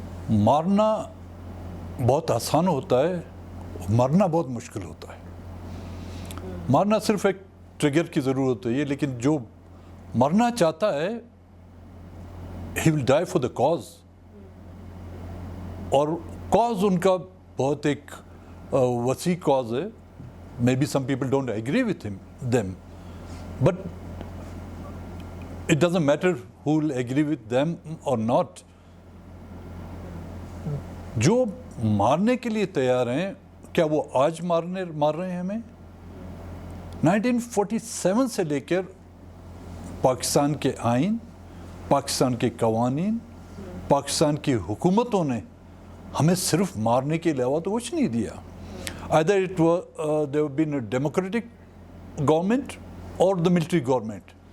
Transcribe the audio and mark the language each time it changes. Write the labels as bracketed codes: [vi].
[ur] مارنا بہت آسان ہوتا ہے, مرنا بہت مشکل ہوتا ہے. مارنا صرف ایک ٹریگر کی ضرورت ہے, لیکن جو مرنا چاہتا ہے [en] he will die for the cause. [ur] اور cause ان کا بہت ایک وسیع cause ہے. [en] Maybe some people don't agree with them, but it doesn't matter who will agree with them or not. [ur] جو مارنے کے لیے تیار ہیں, کیا وہ آج مار رہے ہیں ہمیں؟ 1947 سے لے کر پاکستان کے آئین, پاکستان کے قوانین, پاکستان کی حکومتوں نے ہمیں صرف مارنے کے علاوہ تو کچھ نہیں دیا. [en] Either it was there have been a democratic government or the military government.